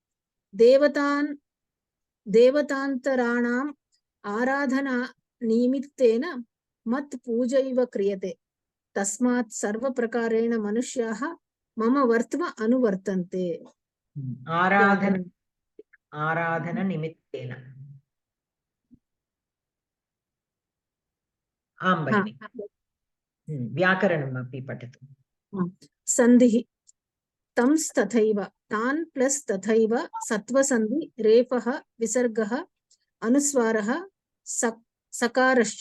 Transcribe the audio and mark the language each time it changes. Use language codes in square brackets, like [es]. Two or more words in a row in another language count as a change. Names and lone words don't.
[sa] देवतान्तराणां आराधना निमित्तेन मत् पूजैव क्रियते. तस्मात् सर्व प्रकारेण मनुष्याः मम वर्त्म अनुवर्तन्ते. आराधन निमित्तेन. आं भगिनि. व्याकरणम् अपि पठतु. सन्धिः. तंस्तथैव. तान् प्लस् तथैव सत्वसन्धि रेफः विसर्गः अनुस्वारः सकारश्च.